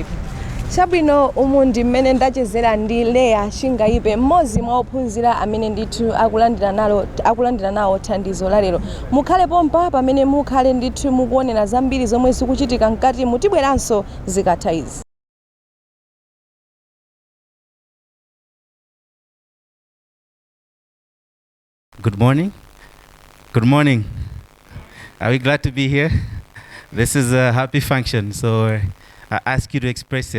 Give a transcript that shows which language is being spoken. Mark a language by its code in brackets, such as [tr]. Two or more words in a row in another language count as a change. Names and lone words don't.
[ny] Chabwino, umu ndi mmene ndachezera ndi Leya Chingaive, mmodzi mwa ophunzira amene ndithu akulandira nawo thandizo la lero. Mukhale pompa pamene mukhale ndithu mukuonera zambiri zomwe zikuchitika mkati mutibweranso zikatha izi. [en] Good morning. Good morning. Are we glad to be here? This is a happy function, so I ask you to express it.